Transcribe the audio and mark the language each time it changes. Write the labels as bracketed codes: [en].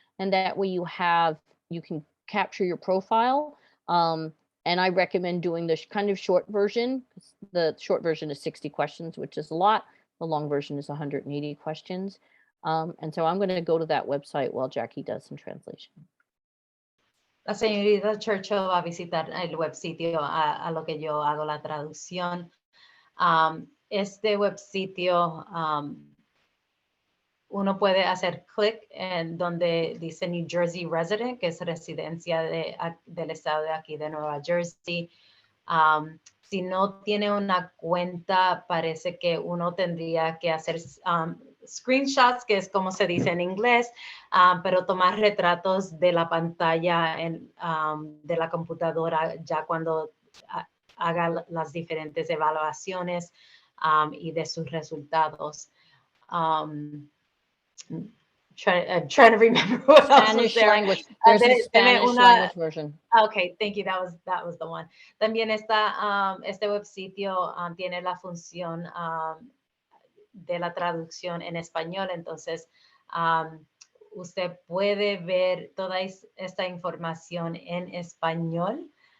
[en] And that way you can capture your profile. And I recommend doing the kind of short version. The short version is 60 questions, which is a lot. The long version is 180 questions. And so I'm going to go to that website while Jackie does some translation. [es] La señorita Churchill va a visitar el web sitio a lo que yo hago la traducción. Este web sitio, uno puede hacer clic en donde dice New Jersey Resident, que es residencia del estado de aquí de Nueva Jersey. Si no tiene una cuenta, parece que uno tendría que hacer screenshots, que es como se dice en inglés, pero tomar retratos de la pantalla de la computadora ya cuando haga las diferentes evaluaciones y de sus resultados. [en] Trying to remember what else was there. Language. There's a Spanish language version. Okay, thank you. That was the one. [es] También este web sitio tiene la función de la traducción en español. Entonces, usted puede ver toda esta información en español.